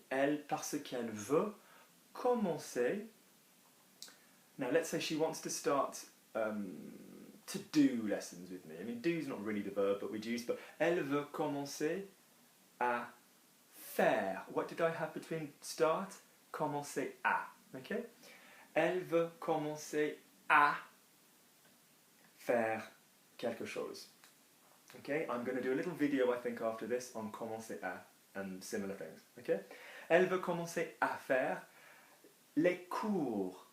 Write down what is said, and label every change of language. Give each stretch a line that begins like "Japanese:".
French: Elle, parce qu'elle veut commencer.
English: Now let's say she wants to start to do lessons with me. I mean, do is not really the verb but we'd use, but
French: elle veut commencer à faire.
English: What did I have between start?
French: Commencer à. Okay? Elle veut commencer à faire quelque chose.
English: Okay? I'm going to do a little video, I think, after this on commencer à and similar things. Okay?
French: Elle veut commencer à faire les cours.